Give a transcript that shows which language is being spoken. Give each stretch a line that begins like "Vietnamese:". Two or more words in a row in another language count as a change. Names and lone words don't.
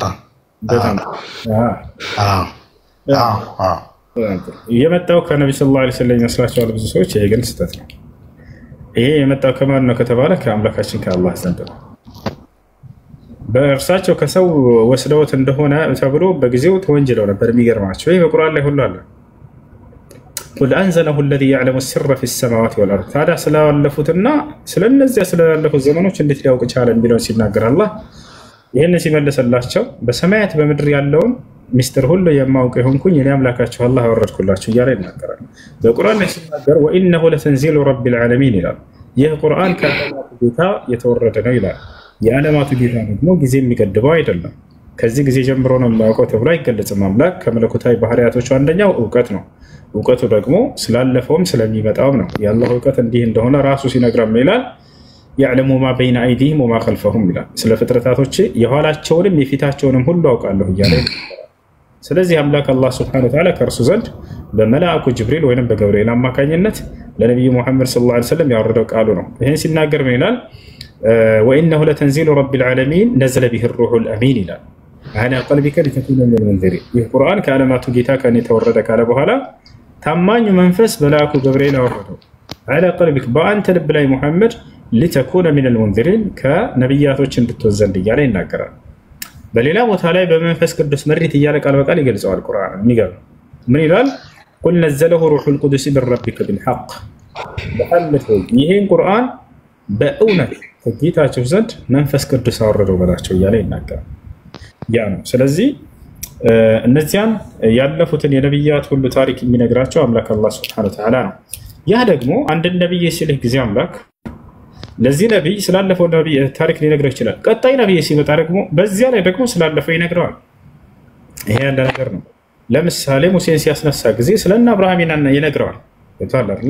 Amharic: በጣም የመጣው ከነብዩ
Arabic: صلى الله عليه وسلم
Amharic: ይመስላችኋል ብዙ ሰዎች ይሄ ግን ስህተት ነው ይሄ የመጣው ከማን ነው ከተባለ ከአምላካችን ከአላህ ዘንድ ነው በእርሳቸው ከሰው ወስደውት እንደሆነ ተብሎ በጊዜው ተወንጅለው ነበር የሚገርማቸው ይሄ በቁርአን ላይ ሁሉ አለ
Arabic: قل أنزله الذي يعلم السر في السماوات والأرض هذا
Amharic: ስላለፉትና ስለነዚያ ስላለፉት ዘመኖች እንዴት ሊያውቅ ቻለ የሚለውን ሲናገር አላህ ይሄን ሲመለሰላቸው በሰማያት በምድር ያለውን ሚስጥር ሁሉ የማውቅ ይሆንኩኝ እኔ አምላካችሁ አላህ አወረድኩላችሁ እያለ ይናገራል በቁርአን ላይ ሲናገር
Arabic: وإنه لتنزيل رب العالمين
Amharic: ይላል ይህ ቁርአን ከዓለማቱ ጌታ የተወረደ ነው ይላል የዓለማቱ ጌታ ደግሞ ጊዜ የሚገድበው አይደለም ከዚህ ጊዜ ጀምሮ ነው የሚያውቀው ተብሎ አይገለጽም። አምላክ ከመለኮታዊ ባህሪያቶቹ አንደኛው እውቀት ነው። እውቀቱ ደግሞ ስላለፈውም ስለሚመጣውም ነው። የአላህ እውቀት እንዲህ እንደሆነ ራሱ ሲነግረን ይላል
Arabic: يعلم ما بين أيديهم وما خلفهم
Amharic: ይላል። ስለ ፍጥረታቶች የኋላቸውንም የፊታቸውንም ሁሉ አውቃለሁ እያለ ስለዚህ አምላክ አላህ
Arabic: سبحانه وتعالى
Amharic: ከእርሱ ዘንድ በመላእኩ ጅብሪል ወይንም በገብርኤል አማካኝነት ለነብዩ መሐመድ
Arabic: صلى الله عليه وسلم
Amharic: ያወረደው ቃሉ ነው። ይሄን ሲናገር ምን ይላል?
Arabic: وإنه لتنزيل رب العالمين نزل به الروح الأمين
Amharic: ይላል
Arabic: على قلبك لتكون من المنذرين።
Amharic: ይህ ቁርአን ከዓለማቱ ጌታ ከኔ ተወረደ ካለ በኋላ ታማኙ መንፈስ መልአኩ ገብርኤል አወረደው
Arabic: على قلبك
Amharic: በአንተ ልብ ላይ ሙሐመድ
Arabic: لتكون من المنذرين
Amharic: ከነብያቶች እንድትወዘንድ እያለ ይናገራል። በሌላ ቦታ ላይ በመንፈስ ቅዱስ መሪት እያለ ቃል በቃል ይገልጸዋል ቁርአን። የሚገርም ምን ይላል?
Arabic: قل نزله روح القدس من ربك بالحق محمد
Amharic: ይሄን ቁርአን በእውነት ከጌታቸው ዘንድ መንፈስ ቅዱስ አወረደው በላቸው እያለ ይናገራል። ያ ነው። ስለዚህ እነዚያን ያለፉትን የነብያት ሁሉ ታሪክ የሚነግራቸው አምላክ አላህ
Arabic: سبحانه وتعالى
Amharic: ነው። ያ ደግሞ አንድ ነብይ ሲልህ ጊዜ አምላክ ለዚህ ነብይ ስላለፈው ነብይ ታሪክ ሊነግረው ይችላል። ቀጣይ ነብይ ሲመጣ ደግሞ በዚያ ላይ ደግሞ ስላለፈው ይነግረዋል። ይሄ ያለ ነገር ነው። ለምሳሌ ሙሴን ሲያስነሳ ጊዜ ስለና አብርሃም ይነግረዋል። ይታላል አይደል?